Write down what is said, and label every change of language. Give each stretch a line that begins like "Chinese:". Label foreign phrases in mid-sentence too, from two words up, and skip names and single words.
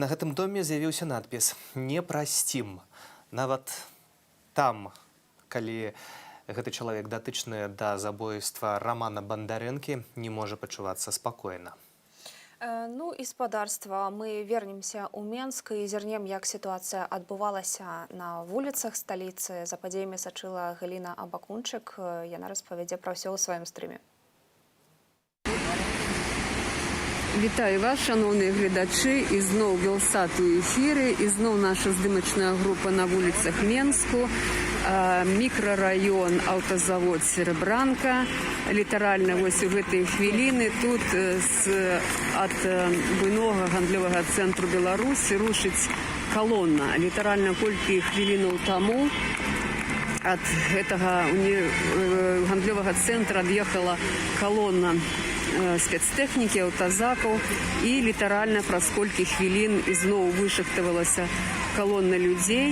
Belarusian: На гэтым доме з'явіўся надпіс «Не прасцім». Нават там, калі гэты чалавек датычны да забойства Рамана Бандарэнкі, не можа пачувацца спакойна. Ну і спадарства, мы вернемся ў Менск і зірнем, як сітуацыя адбывалася на вуліцах сталіцы. За падзеямі сачыла Галіна Абакунчык. Яна распавядзе пра ўсё ў сваім стрыме. Вітаю вас, шановні глядачі, і знов Белсат у ефірі, і знов наша здымачная група на вулицях Менску, мікрараён аўтазавод Серебранка. Літаральна вось у гэтай хвіліны тут ад буйнога гандлёвага цэнтру Беларусі рушыць калона. Літаральна колькі хвілінаў таму ад гэтага гандлёвага цэнтра ад'ехала калона спецтэхнікі, аўтазакаў, і літаральна праз колькі хвілін ізноў вышахтавалася калона людзей.